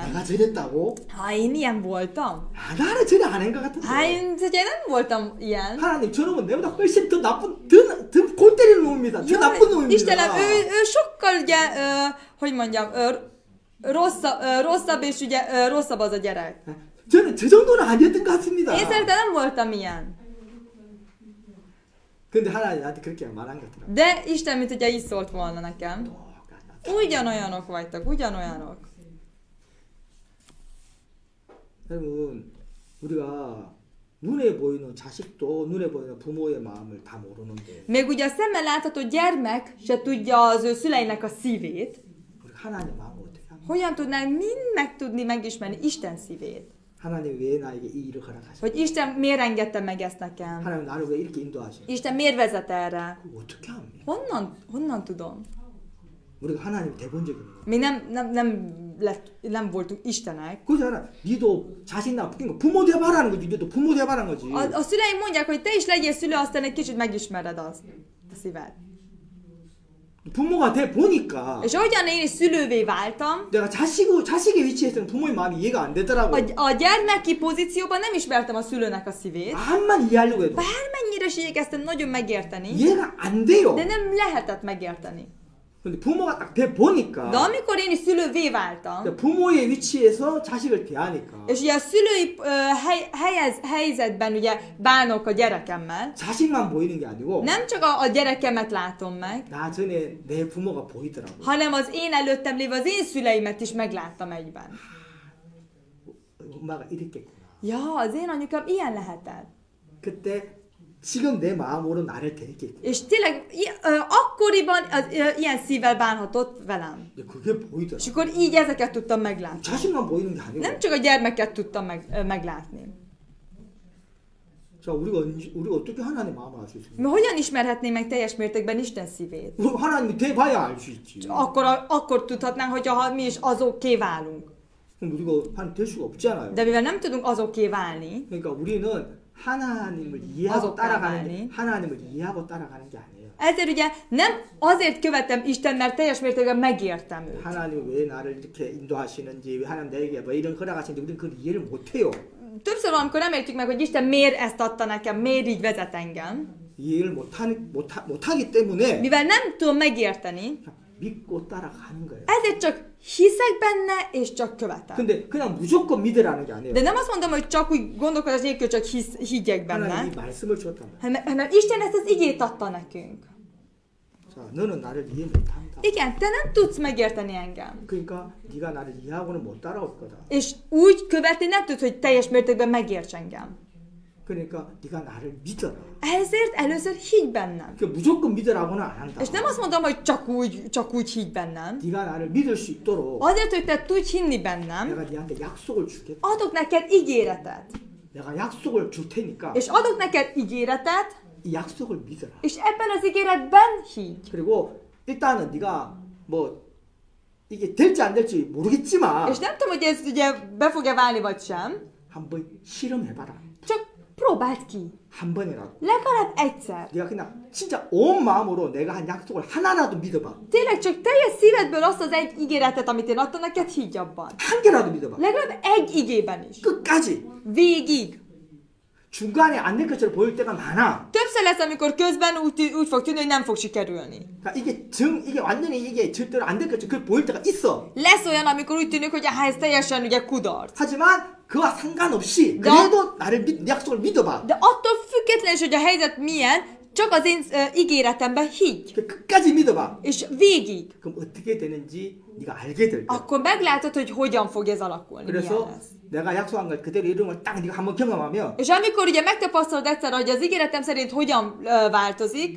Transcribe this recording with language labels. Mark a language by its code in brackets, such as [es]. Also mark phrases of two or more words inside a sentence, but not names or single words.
[ko] 내가 저랬다고? [hu] én ilyen voltam. [ko] 나는 전혀 안 한 것 같은데. [hu] Én ugye nem voltam ilyen. [ko] 하나님 저놈은 내보다 훨씬 더 나쁜 더 골 때리는 놈입니다. 더 나쁜 놈입니다. [hu] Istenem, ő sokkal ugye, hogy mondjam, rosszabb és ugye rosszabb az a gyerek. [ko] 저는 저 정도는 아니었던 것 같습니다. [hu] Én szerintem nem voltam ilyen. [ko] 근데 하나님 나한테 그렇게 말한 것 같더라고요. [hu] De Isten, mint ugye így szólt volna nekem. Ugyanolyanok vagytok, ugyanolyanok. [ko] 여러분 우리가 눈에 보이는 자식도 눈에 보이는 부모의 마음을 다 모르는데 [hu] Még ugye a szemmel látható gyermek se tudja az ő szüleinek a szívét. [ko] 우리 하나님의 마음을 어떻게 합니까? [hu] Hogyan tudnánk mind megtudni, megismerni Isten szívét? [ko] 하나님 왜 나에게 이 일을 허락하셨어요? [hu] Hogy Isten miért engedte meg ezt nekem? [ko] 하나님 나를 왜 이렇게 인도하시는? [hu] Isten miért vezet erre? [ko] 그거 어떻게 합니까? [hu] Honnan tudom? [ko] 우리가 하나님 대본적인 거. [hu] Mi nem voltunk Istenek. [ko] 그잖아. 니도 자식 낳고 부모 대바라는 거지. 니도 부모 대바라는 거지. [hu] A szüleim mondják, hogy te is legyél szülő, aztán egy kicsit megismered azt, a szíved. [ko] 부모가 돼 보니까 [hu] És ahogyan én is szülővé váltam, [ko] 내가 자식의 위치에서는 부모의 마음이 이해가 안 되더라고. [hu] a gyermeki pozícióban nem ismertem a szülőnek a szívét. [ko] 마음만 이해하려고 해도 [hu] Bármennyire is igyekeztem nagyon megérteni, [ko] 이해가 안 돼요. [hu] de nem lehetett megérteni. [ko] 근데 부모가 딱 돼 보니까 [hu] De amikor én is szülővé váltam, [ko] 부모의 위치에서 자식을 대하니까 [hu] és ugye a szülői helyzetben ugye bánok a gyerekemmel, [ko] 자식만 보이는 게 아니고 [hu] nem csak a gyerekemet látom meg, [ko] 나 전에 내 부모가 보이더라고. [hu] hanem az én előttem lévő az én szüleimet is megláttam egyben. [ko] 엄마가 이랬겠구나. [hu] Ja, az én anyukám ilyen lehetett. [ko] 그때 지금 내 마음으로 나를 대했겠구나. [hu] És tényleg akkoriban ilyen szívvel bánhatott velem. [ko] 그게 보이더라고. [hu] És akkor így ezeket tudtam meglátni. [ko] 자식만 보이는 게 아니고. [hu] Nem csak a gyermeket tudtam meglátni. [ko] 자, 우리가 어떻게 하나님의 마음을 알 수 있습니까? [hu] Hogyan ismerhetné meg teljes mértékben Isten szívét? [ko] 하나님이 돼봐야 알 수 있지. [hu] Akkor tudhatnánk, hogyha mi is azokké válunk. [ko] 그럼 우리가 하나님 될 수가 없잖아요. [hu] De mivel nem tudunk azokké válni, [ko] 그러니까 우리는 하나님을 이해하고 하나님을 이해하고 따라가는 게 아니에요. [hu] ezért ugye nem azért követem Isten, mert teljes mértékben megértem őt. [ko] 하나님 왜 나를 이렇게 인도하시는지, 왜 하나님 내게 뭐 이런 허락하시는지 우리는 그걸 이해를 못해요. [hu] Többször valamikor nem értjük meg, hogy Isten miért ezt adta nekem, miért így vezet engem. [ko] 이해를 못하기 때문에 [hu] Mivel nem tudom megérteni, [ko] 믿고 따라가는 거예요. [hu] ezért csak hiszek benne, és csak követem. [ko] 근데 그냥 무조건 믿으라는 게 아니에요. [hu] De nem azt mondom, hogy csak úgy gondolkodás nélkül csak higgyek benne, [ko] 하나님이 말씀을 주었단 말이에요. [hu] hanem Isten ezt az igét adta nekünk. [ko] 자, 자, 너는 나를 이해 못한다. [hu] Igen, te nem tudsz megérteni engem. [ko] 그러니까 네가 나를 이해하고는 못 따라올 거다. [hu] És úgy követni nem tudsz, hogy teljes mértékben megérts engem. [ko] 그러니까 네가 나를 믿어라. [hu] Ezért először higgy bennem. [ko] 그 무조건 믿으라고는 안 한다. [hu] És nem azt mondom, hogy csak úgy higgy bennem. [ko] 네가 나를 믿을 수 있도록 [hu] Azért, hogy te tudj hinni bennem, [ko] 내가 네한테 약속을 주겠다. [hu] adok neked ígéretet. [ko] 내가 약속을 줄 테니까 [hu] És adok neked ígéretet, [ko] 이 약속을 믿어라. [hu] és ebben az ígéretben higgy. [ko] 그리고 일단은 네가 뭐 이게 될지 안 될지 모르겠지만 [hu] És nem tudom, hogy ez ugye be fog-e válni, vagy sem. [ko] 한번 실험해봐라. [hu] Csak próbáld ki. [ko] 한 번이라도. [hu] Legalább egyszer. [ko] 네가 그냥 진짜 온 마음으로 내가 한 약속을 하나라도 믿어봐. [hu] Tényleg csak teljes szívedből azt az egy ígéretet, amit én adtam neked, higgy abban. [ko] 한 개라도 믿어봐. [hu] Legalább egy igében is. [ko] 끝까지. [hu] Végig. [ko] 중간에 안 될 것처럼 보일 때가 많아. [hu] Többször lesz, amikor közben úgy fog tűnni, hogy nem fog sikerülni. [ko] 그러니까 이게 완전히 이게 절대로 안 될 것처럼 보일 때가 있어. [hu] Lesz olyan, amikor úgy tűnik, hogy ez teljesen ugye kudarc. [ko] 하지만 그와 상관없이 그래도 나를 내 약속을 믿어봐. [hu] De attól függetlenül, hogy a helyzet milyen, csak az én ígéretemben higgy. [ko] 끝까지 믿어봐. [hu] És végig. [ko] 그럼 어떻게 되는지 네가 알게 될 거야. [hu] Akkor meglátod, hogy hogyan fog ez alakulni. [ko] 그래서 내가 약속한 걸 그대로 이루는 걸 딱 네가 한번 경험하면 [hu] És amikor ugye megtapasztalod egyszer, hogy az ígéretem szerint hogyan változik,